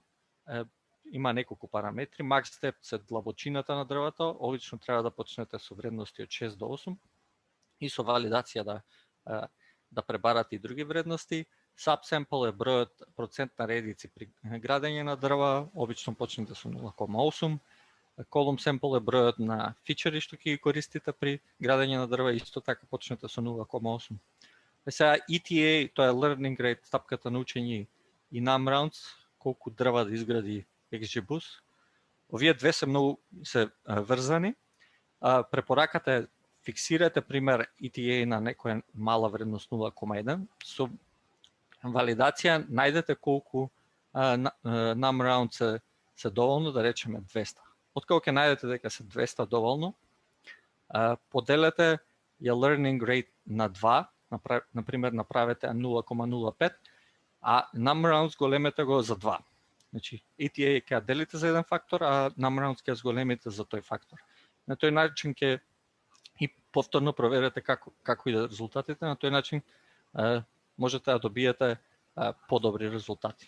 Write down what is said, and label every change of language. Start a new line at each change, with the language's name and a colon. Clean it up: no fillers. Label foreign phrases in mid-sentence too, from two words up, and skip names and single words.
Macedonian: Има неколку параметри.
English: Max depth
Macedonian: се длабочината на дрвото, обично треба да почнете со вредности од 6 до 8 и со валидација да пребарате и други вредности. Subsample е бројот процент на редици при градење на дрва, обично почнете со 0,8.
English: Column sample
Macedonian: е бројот на фичери што ќе ги користите при градење на дрва, исто така почнете со 0,8. Сега ETA, тоа е
English: learning rate,
Macedonian: стапката на учење, и NumRounds, колку дрва да изгради XGBoost. Овие две се врзани. Препораката е фиксирате пример ETA на некоја мала вредност 0,1. Со валидација најдете колку NumRounds се доволно, да речеме 200. Откако ќе најдете дека се 200 доволно, поделете ја
English: learning rate
Macedonian: на 2, например направете 0,05, а NumRounds големете го за 2. Значи, ETA ќе делите за еден фактор, а NumRounds ќе зголемите за тој фактор. На тој начин ќе и повторно проверете како иде резултатите, на тој начин можете да добиете подобри резултати.